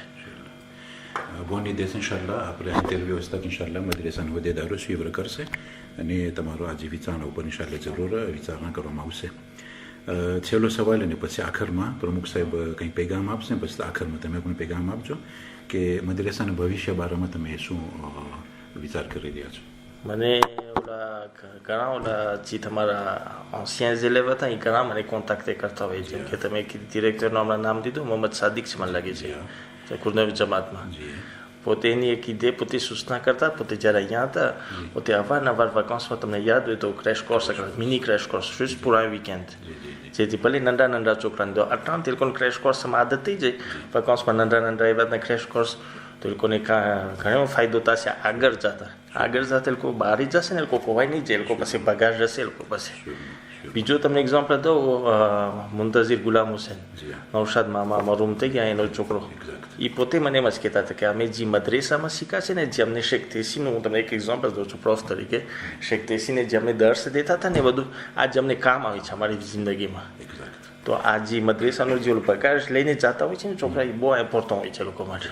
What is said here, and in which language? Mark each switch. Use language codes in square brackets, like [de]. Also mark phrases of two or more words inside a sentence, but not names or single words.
[gu] બોની દેશ ઇન્શાલ્લાહ આપણે ઇન્ટરવ્યૂ વ્યવસ્થા ઇન્શાલ્લાહ મદ્રેસાના હોદ્દેદારો સ્વીકાર કરશે અને તમારો આજે વિચારણા ઉપર ઇન્શાલ્લાહ જરૂર વિચારણા કરવામાં આવશે. છેલ્લો સવાલ અને પછી આખરમાં પ્રમુખ સાહેબ કંઈ પેગામ આપશે પછી આખરમાં તમે પણ પેગામ આપજો કે મદ્રેસાના ભવિષ્ય બારામાં તમે શું વિચાર કરી રહ્યા છો? મને ઘણા જે તમારા [fr] anciens élèves [gu] હતા એ ઘણા મને કોન્ટેક્ટ કરતા હોય જેમ કે તમે ડિરેક્ટરનું હમણાં નામ દીધું મોહમ્મદ સાદિક છે મને લાગે છે કુરનવી જમાતમાં પોતે એની એક idée પોતે સૂચના કરતા પોતે જ્યારે અહીંયા હતા પોતે અવારનવાર વેકેન્સમાં તમને યાદ હોય તો [en] crash course mini crash course [fr] juste pour un weekend [gu] જેથી ભલે નાના છોકરાને તો આટલા તે લોકોને [en] crash courseમાં [gu] આદત થઈ જાય વેકેન્સમાં નાના એવા [en] crash course [gu] તો એ લોકોને ઘણો ફાયદો થશે આગળ જતા એ લોકો બહાર જશે ને એ લોકો કોવાય નહીં જાય એ લોકો પાસે પગાર જશે એ લોકો પાસે બીજો તમને એક્ઝામ્પલ દઉં મુંતઝિર ગુલામ હુસૈન નૌશાદ મામા મરૂમ થઈ ગયા એનો છોકરો એ પોતે મને એમ જ કહેતા હતા કે અમે જે મદ્રેસામાં શીખ્યા છે ને જે અમને શેખ તેસીનું હું તમને એક એક્ઝામ્પલ દઉં છું પ્રોફ તરીકે શેખ તેસીને જે અમને દર્શ દેતા હતા ને એ બધું આજ અમને કામ આવે છે અમારી જિંદગીમાં તો આ જે મદ્રેસાનો જે પગાર લઈને જતા હોય છે ને છોકરા એ બહુ ઇમ્પોર્ટન્ટ હોય છે લોકો માટે